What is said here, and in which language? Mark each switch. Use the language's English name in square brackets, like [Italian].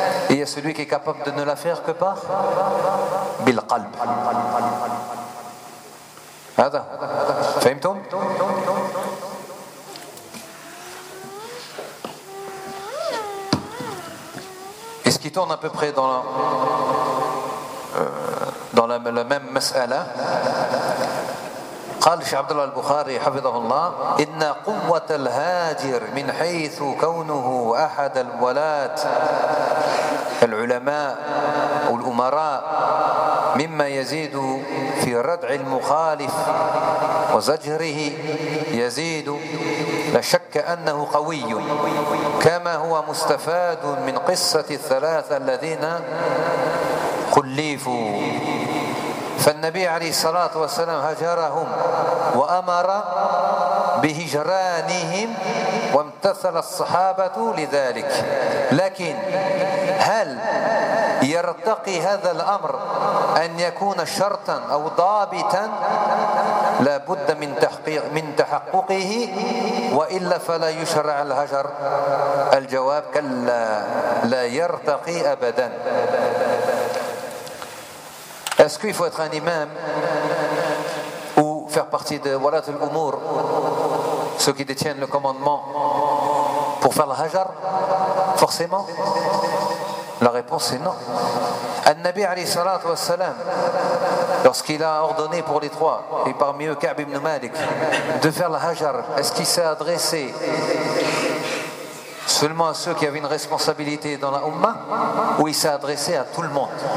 [French] Et il y a celui qui est capable de ne la faire que par bil-qalb. [Arabic] Hada. Fahimtum? [French] Et ce qui tourne à peu près dans la... dans la même mas'ala, [Arabic] قال شيخ عبد الله البخاري حفظه الله ان قوه الهاجر من حيث كونه احد الولاة العلماء والامراء مما يزيد في ردع المخالف وزجره يزيد لا شك انه قوي كما هو مستفاد من قصه الثلاثه الذين خليفوا فالنبي عليه الصلاة والسلام هجرهم وأمر بهجرانهم وامتثل الصحابة لذلك لكن هل يرتقي هذا الأمر أن يكون شرطا أو ضابطا لا بد من تحقيق من تحققه وإلا فلا يشرع الهجر الجواب كلا لا يرتقي أبدا. [French] Est-ce qu'il faut être un imam ou faire partie de walat al-umur, ceux qui détiennent le commandement, pour faire le hajar? Forcément, la réponse est non. Al-Nabi alayhi salatu wa salam, lorsqu'il a ordonné pour les trois, et parmi eux Ka'b ibn Malik, de faire le hajar, est-ce qu'il s'est adressé seulement à ceux qui avaient une responsabilité dans la umma, ou il s'est adressé à tout le monde?